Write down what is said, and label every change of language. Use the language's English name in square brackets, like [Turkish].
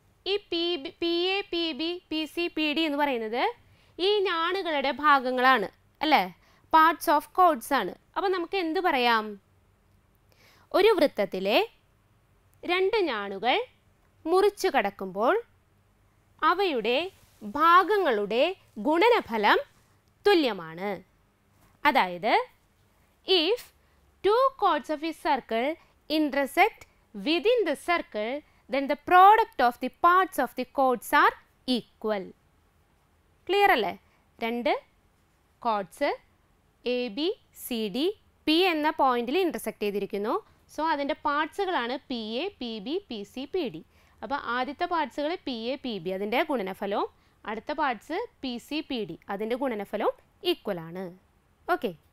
[Malayalam] ഈ P A P B P C P D എന്ന് പറയുന്നത് ഈ ഞാണുകളുടെ ഭാഗങ്ങളാണ് അല്ലേ? [English] parts of chords [Malayalam] ആണ്. അപ്പോൾ നമുക്ക് എന്ത് പറയാം? ഒരു വൃത്തത്തിലെ രണ്ട് ഞാണുകൾ മുറിച്ചു കടക്കുമ്പോൾ അവയുടെ ഭാഗങ്ങളുടെ ഗുണനഫലം തുല്യമാണ്. അതായത് [English] if two chords of a circle intersect within the circle, then the product of the parts of the chords are equal. [Malayalam] Clear അല്ലേ? രണ്ട് codes A B C D P എന്ന പോയിന്റിൽ ഇൻ്റർസെക്റ്റ് ചെയ്തിരിക്കുന്നു. സോ അതിൻ്റെ പാർട്സുകളാണ് P A P B P C P D. അപ്പോൾ ആദ്യത്തെ പാർട്സുകൾ P A P B അതിൻ്റെ ഗുണനഫലവും അടുത്ത parts P C P D അതിൻ്റെ ഗുണനഫലവും ഈക്വലാണ്. ഓക്കെ.